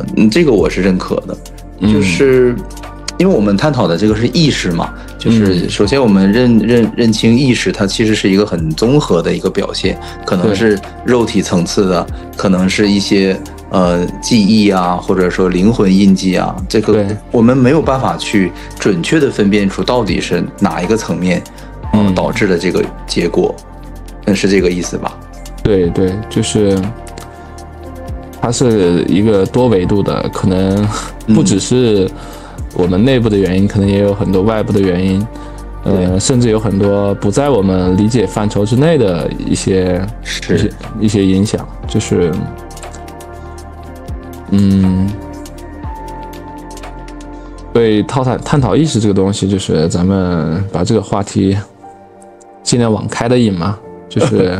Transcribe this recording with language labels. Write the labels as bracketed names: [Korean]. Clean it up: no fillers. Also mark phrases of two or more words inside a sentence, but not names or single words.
[Chinese] 這個我是認可的，就是因為我們探討的這個是意識嘛，就是首先我們認清意識，它其實是一個很綜合的一個表現，可能是肉體層次的，可能是一些記憶啊，或者說靈魂印記啊，這個我們沒有辦法去準確的分辨出到底是哪一個層面導致的這個結果，是這個意思吧？对，就是它是一個多維度的，可能不只是我們內部的原因，可能也有很多外部的原因，甚至有很多不在我們理解範疇之內的一些影響，就是对探討意識這個東西，就是咱們把這個話題盡量往開的引嘛，就是